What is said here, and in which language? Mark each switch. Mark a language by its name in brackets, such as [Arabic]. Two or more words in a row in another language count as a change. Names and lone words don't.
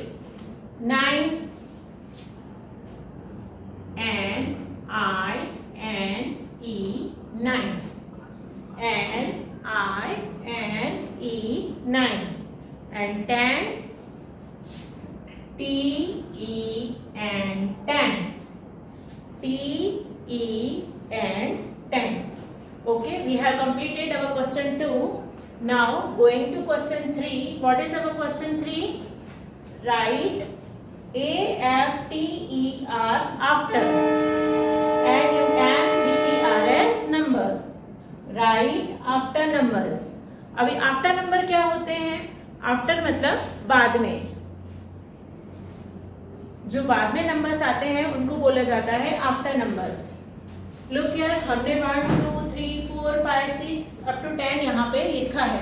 [English] 9. N I N E 9. N I N E 9. And 10. T E and 10. T E and 10. Okay, we have completed our question 2. Now going to question 3. What is our question 3? Write A F T E R after and you can B E R S numbers. Write after numbers. [Hindi] अभी [English] after number [Hindi] क्या होते हैं? आफ्टर मतलब बाद में, जो बाद में नंबर्स आते हैं उनको बोला जाता है [English] after numbers. look here, [Hindi] हमने 1 2 3 4 5 6 [English] up to [Hindi] 10 यहाँ पे लिखा है.